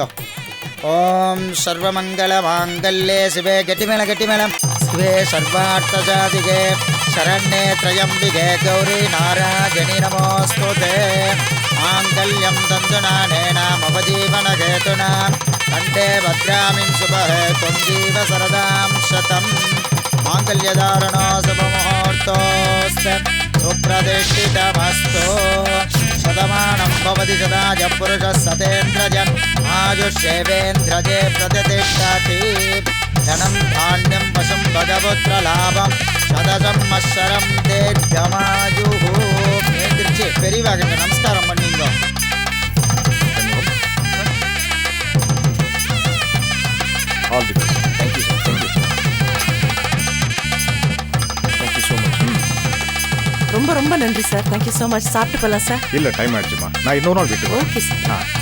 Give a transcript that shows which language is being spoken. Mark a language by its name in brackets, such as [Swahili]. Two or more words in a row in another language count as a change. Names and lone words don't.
[Sanskrit] ॐ सर्वमङ्गल माङ्गल्ये शिवे [Tamil] கெட்டி மேளம் [Sanskrit] शिवे सर्वार्थ साधिके शरण्ये त्र्यम्बिके गौरि नारायणि नमोऽस्तु ते. माङ्गल्यं तन्तुनानेन मम जीवन हेतुना कण्ठे बध्नामि सुभगे त्वं जीव शरदां शतम्. माङ्गल्यधारणो शुभमुहूर्तोऽस्तु सुप्रतिष्ठितमस्तु. शतमानं भवति सदाज पुरुषः सतेन्द्रजन् आयुष्येवेन्द्रजे प्रतिष्ठति. धनं धान्यं वशं भगवत्रलाभं शतसंवत्सरं दीर्घमायुः. [Tamil] எந்திரிச்சு பெரியவாக நமஸ்காரம் பண்ணிங்க. [English] All the best. Thank you, sir. Thank you. Thank you so much. [Tamil] ரொம்ப ரொம்ப நன்றி சார். [English] thank you so much. [Tamil] சாப்பிட்டு போகலாம் சார். இல்ல, டைம் ஆயிடுச்சுமா. நான் இன்னொரு நாள் வீட்டுக்கு வரேன். ஓகே சார்.